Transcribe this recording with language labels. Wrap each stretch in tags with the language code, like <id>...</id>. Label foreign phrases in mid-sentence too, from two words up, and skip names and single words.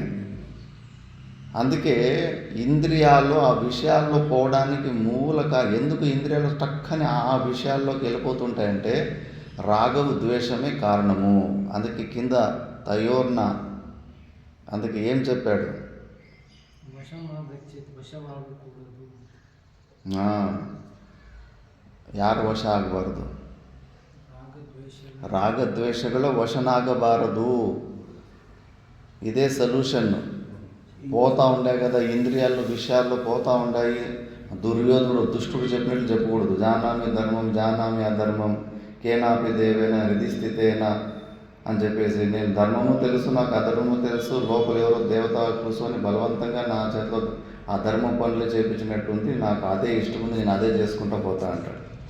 <te>అందుకే ఇంద్రియాలు ఆ విషయాల్లో పోవడానికి ఎందుకు ఇంద్రియాలు టక్కని ఆ విషయాల్లోకి వెళ్ళిపోతుంటాయంటే రాగము ద్వేషమే కారణము. అందుకే కింద తయోర్న, అందుకే ఏం చెప్పాడు?</te> <kn>ಯಾರು ವಶ ಆಗಬಾರ್ದು? ರಾಗದ್ವೇಷಗಳು ವಶನಾಗಬಾರದು.</kn> <te>ఇదే సొల్యూషన్. పోతూ ఉండే కదా ఇంద్రియాలు విషయాల్లో పోతూ ఉన్నాయి. దుర్యోధనుడు దుష్టుడు చెప్పినట్లు చెప్పకూడదు.</te> <sa>జానామి ధర్మం జానామి అధర్మం కేనాపి దేవేన హృది స్థితేనా</sa> <te>అని చెప్పేసి, నేను ధర్మము తెలుసు, నాకు అధర్మము తెలుసు, లోపల ఎవరో దేవత కూర్చొని బలవంతంగా నా చేతిలో ఆ ధర్మం పనులు చేయించినట్టుంది, నాకు అదే ఇష్టం ఉంది, నేను అదే చేసుకుంటూ పోతా అంటాడు.</te>